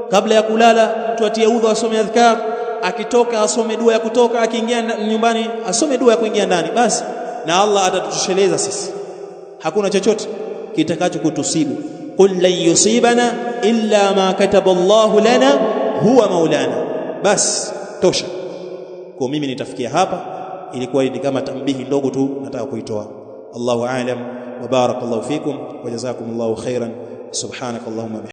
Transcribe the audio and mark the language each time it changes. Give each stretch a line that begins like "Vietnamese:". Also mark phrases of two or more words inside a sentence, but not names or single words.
Swahili: Kabla ya kulala mtu atie udhu, asome adhkar. akitoka asome dua ya kutoka, akiingia nyumbani asome dua ya kuingia ndani, basi na Allah atatutosheleza sisi, hakuna chochote kitakacho kutusibu.
Arabic: قل لن يصيبنا إلا ما كتب الله لنا هو مولانا,
Swahili: basi tosha. Kwa mimi nitafikia hapa, ilikuwa ni kama tambihi ndogo tu nataka kuitoa.
Arabic: الله أعلم وبارك الله فيكم وجزاكم الله خيرا. Subhanakallahumma